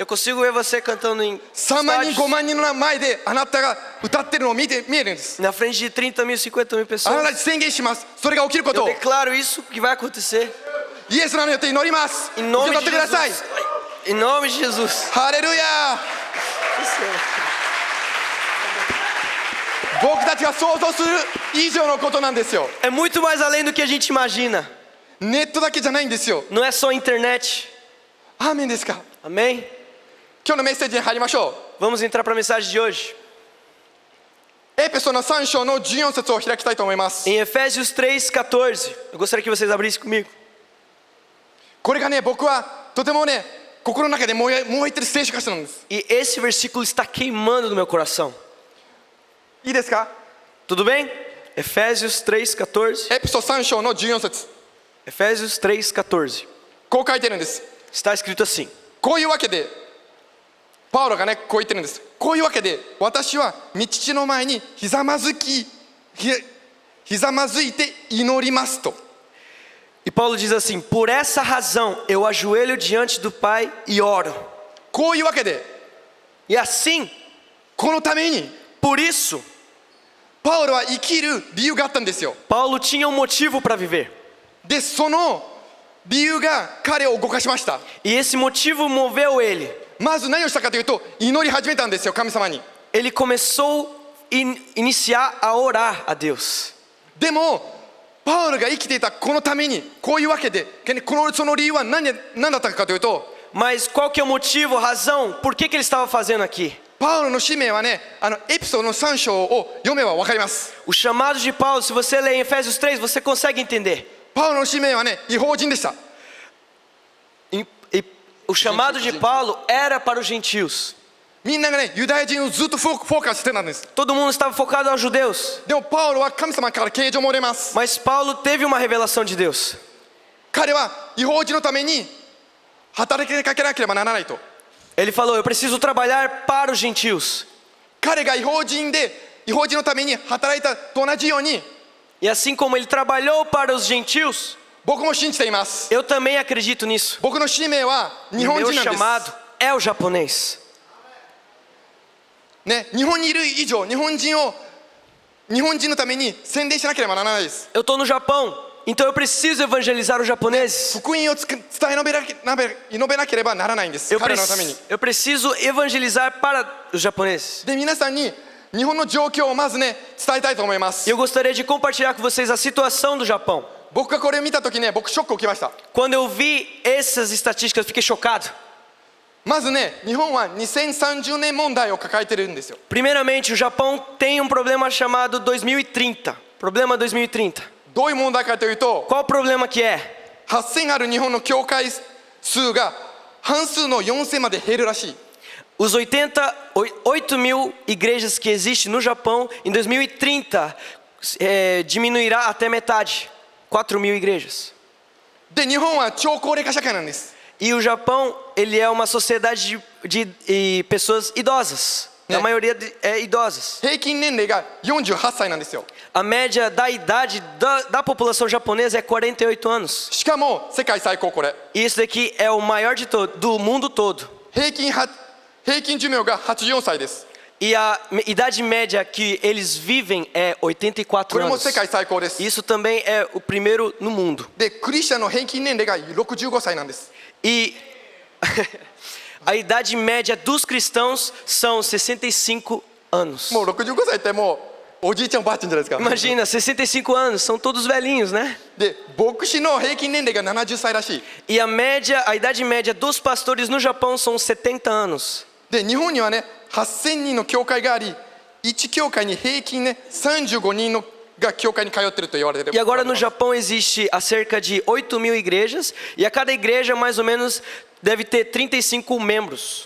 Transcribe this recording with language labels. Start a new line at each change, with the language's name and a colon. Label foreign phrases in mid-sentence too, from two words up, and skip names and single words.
Portuguese: Eu consigo ver você cantando em
Japanese: 3万人、
Portuguese: estádios,
Japanese: 5万人の前であなたが歌ってるのを見えるんです。
Portuguese: na frente de 30 mil, 50 mil
Japanese: あ
Portuguese: pessoas.
Japanese: なたに宣言します。それが起きるこ
Portuguese: Eu
Japanese: とを
Portuguese: declaro isso que vai acontecer.
Japanese: イエスの名によって祈ります。
Portuguese: Em
Japanese: 受け
Portuguese: nome
Japanese: 取っ
Portuguese: de
Japanese: てください。
Portuguese: Jesus. Em nome de Jesus.
Japanese: ハレルヤ。僕たちが想像する以上のことなんですよ。
Portuguese: É muito mais além do que a gente imagina.
Japanese: ネットだけじゃないんですよ。
Portuguese: Não é só internet.
Japanese: アーメンですか？
Portuguese: Amém?
Japanese: 今日のメッセージに入りましょう。
Portuguese: Vamos entrar para a mensagem de hoje.
Japanese: エペソの3章の14節を開きたいと思います。
Portuguese: Em Efésios 3:14. Eu gostaria que vocês abrissem comigo.
Japanese: これがね、僕はとてもね、心の中で燃えてる聖書箇所なんです。
Portuguese: E esse versículo está queimando no meu coração.
Japanese: いいですか？
Portuguese: Tudo bem? Efésios 3:14.
Japanese: エペソ3章の14節。
Portuguese: Efésios 3:14.
Japanese: こう書いてるんです。
Portuguese: Está escrito assim.
Japanese: こういうわけで、パウロがね、こう言ってるんです。こういうわけで、私は御父の前にひざまずいて祈りますと。
Portuguese: E Paulo diz assim: por essa razão eu ajoelho diante do Pai e oro.
Japanese: こういうわけで、
Portuguese: E assim,
Japanese: このために
Portuguese: Por isso,
Japanese: パウロは生きる理由があったんですよ。
Portuguese: Paulo tinha um motivo para viver.
Japanese: でその理由が彼を動かしました。
Portuguese: E esse motivo moveu ele.
Japanese: まず何をしたかというと祈り始めたんですよ、神様に。
Portuguese: Ele começou a iniciar a orar a Deus.
Japanese: でもパウロが生きていたこのためにこういうわけで、その理由は何だったかというと、
Portuguese: Mas qual que é o motivo, a razão, por que ele estava fazendo aqui?
Japanese: パウロの使命はね、エピソードの3章を読めば分かります。
Portuguese: O chamado de Paulo, se você ler em Efésios 3, você consegue entender.
Japanese: パウロの使命はね、違法人でした。
Portuguese: E o chamado de Paulo era para os gentios.
Japanese: みんながね、ユダヤ人をずっとフォーカスしてたんです。
Portuguese: Todo mundo estava focado aos judeus.
Japanese: でもパウロは神様から啓示をもらいます。
Portuguese: Mas Paulo teve uma revelação de Deus.
Japanese: 彼は違法人のために働きかけなければならないと。
Portuguese: Ele falou, eu preciso trabalhar para os gentios.
Japanese: 彼が違法人のために働いたと同じように、
Portuguese: E assim como ele trabalhou para os gentios,
Japanese: 僕も信じています。
Portuguese: eu também acredito nisso.
Japanese: 僕の使命は日
Portuguese: O
Japanese: 本
Portuguese: meu
Japanese: 人なんです。
Portuguese: chamado é o japonês.
Japanese: ね、日本にいる以上、日本人のために宣伝しなければならないです。
Portuguese: Eu estou no Japão, então eu preciso evangelizar os japoneses.
Japanese: 福音を伝え述べなければならないんです。彼らのために。
Portuguese: Eu preciso evangelizar para os japoneses.
Japanese: で、皆さんに日本の状況をまずね、伝えたいと思います。
Portuguese: Eu gostaria de compartilhar com vocês a situação do Japão.
Japanese: 僕がこれを見たときね、僕ショックを受けました。
Portuguese: Quando eu vi essas estatísticas, eu fiquei chocado.
Japanese: まずね、日本は2030年問題を抱えてるんですよ。
Portuguese: Primeiramente, o Japão tem um problema chamado 2030. Problema 2030.
Japanese: どういう問題かというと、
Portuguese: Qual o problema que é?
Japanese: 8000 ある日本の教会数が半数の4000まで減るらしい。
Portuguese: Os 8 mil igrejas que existem no Japão, em 2030, diminuirá até metade. 4 mil igrejas.
Japanese: で、日本は超高齢化社会なんです。
Portuguese: E o Japão, ele é uma sociedade de pessoas idosas. A maioria é idosas.
Japanese: 平均年齢が48歳なんですよ。
Portuguese: A média da idade da população japonesa é 48 anos.
Japanese: しかも世界最高これ。
Portuguese: E isso daqui é o maior do mundo todo.
Japanese: 平均寿命が84歳です。
Portuguese: E a idade média que eles vivem é 84
Japanese: これも
Portuguese: anos.
Japanese: 世界最高です。
Portuguese: Isso também é o primeiro no mundo.
Japanese: で、クリスチャンの平均年齢が65歳なんです。
Portuguese: E a idade média dos cristãos são 65 anos.
Japanese: もう65歳ってもうおじいちゃんおばあちゃんじゃないですか。
Portuguese: Imagina, 65 anos, são todos velhinhos, né?
Japanese: で、牧師の平均年齢が70歳らしい。
Portuguese: E a idade média dos pastores no Japão são 70 anos.
Japanese: で、日本にはね、8000人の教会があり、1教会に平均ね、35人が教会に通ってると言われてる。
Portuguese: E agora no Japão existe a cerca de 8 mil igrejas, e a cada igreja mais ou menos deve ter 35 membros.